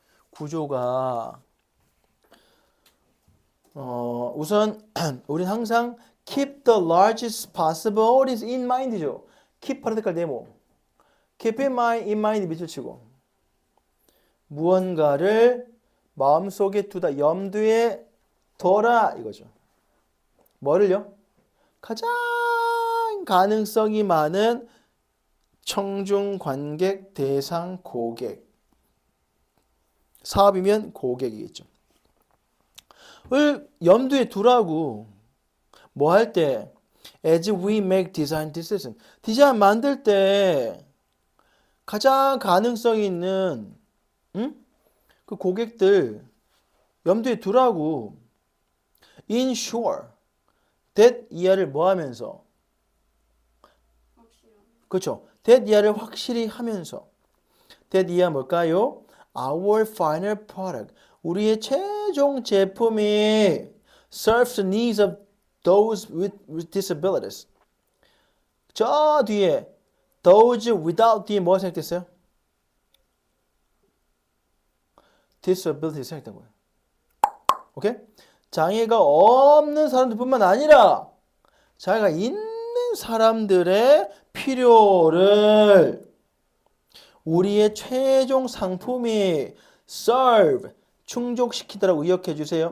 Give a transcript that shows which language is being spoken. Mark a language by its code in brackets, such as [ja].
[ko] 구조가 우선 우린 항상 [en] keep the largest possible audience in mind죠. [ko] keep 파란색깔 네모. [en] keep in mind [ko] 밑을 치고 무언가를 마음속에 두다 염두에 둬라 이거죠. 뭐를요? 가장 가장 가능성이 많은 청중 관객 대상 고객. 사업이면 고객이겠죠. 을 염두에 두라고. 뭐 할 때? [en] As we make design decision. [ko] 디자인 만들 때 가장 가능성이 있는 그 고객들 염두에 두라고. [en] Ensure that [ko] 이하를 뭐 하면서? 확실하게. 그렇죠. that 이하를 확실히 하면서. [en] that [ko] 이하 뭘까요? [en] Our final product. [ko] 우리의 최종 제품이 [en] serves the needs of those with disabilities. [ko] 저 뒤에 [en] those without [ko] 뒤에 뭐가 생각됐어요? disability 생각된 거예요. 오케이? 장애가 없는 사람들뿐만 아니라 장애가 있는 사람들의 필요를 우리의 최종 상품이 serve 충족시키다라고 의역해 주세요.